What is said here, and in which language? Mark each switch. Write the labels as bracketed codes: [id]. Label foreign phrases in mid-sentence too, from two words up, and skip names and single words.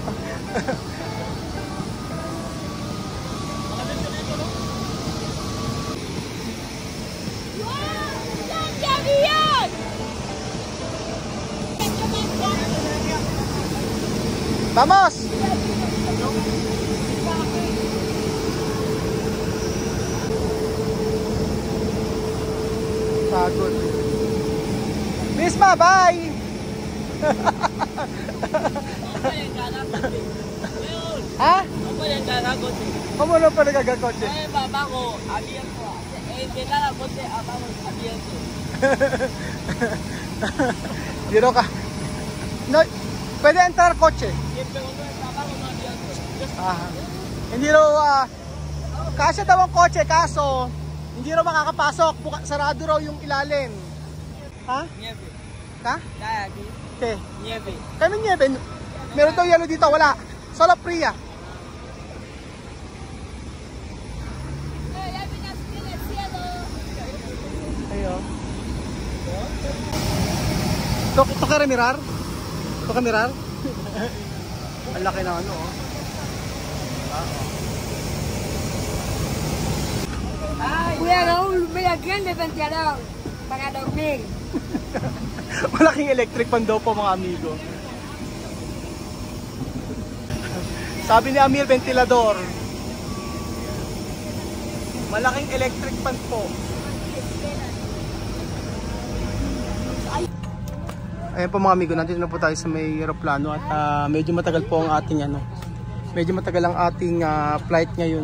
[es] Vamos! [tl] Pagod. [es] Misma, bye! Ha? ¿Cómo no puede cargar coche? Abajo, abierto. De cada coche abajo, abierto. [tl] Dito ka. [es] No, pwede entrar coche. [tl] Hindi raw, kasya daw ang kotse, kaso hindi raw makakapasok, sarado raw yung ilalim. Ha? [es] Nieve. Ha? Cae aquí. [en] Okay. [es] Nieve. [tl] Kami nieve. Meron daw yellow dito, wala. [es] Solo fría. Ayo. Toca mirar? Toca mirar? [tl] Ang laki na ano, oh. [es] Kuya Raúl, mira aquí de ventilador para dormir. [tl] Malaking [en] electric fan [tl] daw po mga amigo. Sabi ni Amir, ventilador. Malaking [en] electric fan [tl] po. Ayan po mga amigo, nandito na po tayo sa may aeroplano at medyo matagal po ang ating medyo matagal ang ating flight ngayon.